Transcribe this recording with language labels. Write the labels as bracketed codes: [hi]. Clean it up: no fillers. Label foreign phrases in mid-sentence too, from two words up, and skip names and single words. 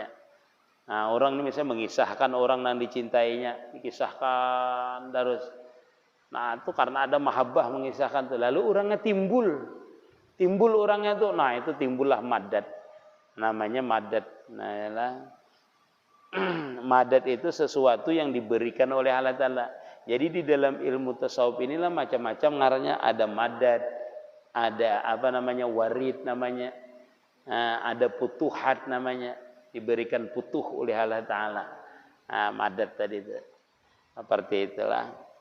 [id] Nah orang ini misalnya mengisahkan orang yang dicintainya, dikisahkan terus. Nah itu karena ada mahabbah mengisahkan tuh, lalu orangnya timbul orangnya tuh, nah itu timbullah madad, namanya madad. Nah yalah. Madad itu sesuatu yang diberikan oleh Allah Ta'ala. Jadi di dalam ilmu tasawuf inilah macam-macam ngarannya, ada madad, ada warid namanya, ada putuhat namanya, diberikan putuh oleh Allah Ta'ala. Nah, madad tadi itu. Seperti itulah.